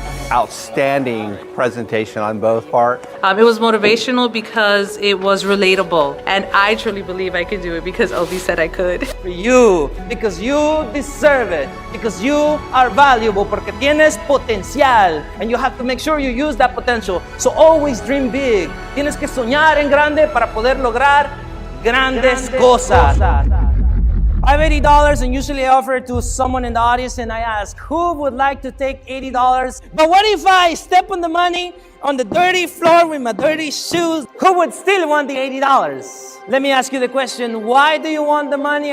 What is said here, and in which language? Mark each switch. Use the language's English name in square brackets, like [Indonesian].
[English] outstanding presentation on both parts. It was motivational because it was relatable, and I truly believe I could do it because Obi said I could. For you, because you deserve it, because you are valuable, [Spanish] porque tienes potencial, [English] and you have to make sure you use that potential. So always dream big. [Spanish] Tienes que soñar en grande para poder lograr grandes cosas. [English] I have $80 and usually I offer it to someone in the audience and I ask, who would like to take $80? But what if I step on the money on the dirty floor with my dirty shoes? Who would still want the $80? Let me ask you the question, why do you want the money?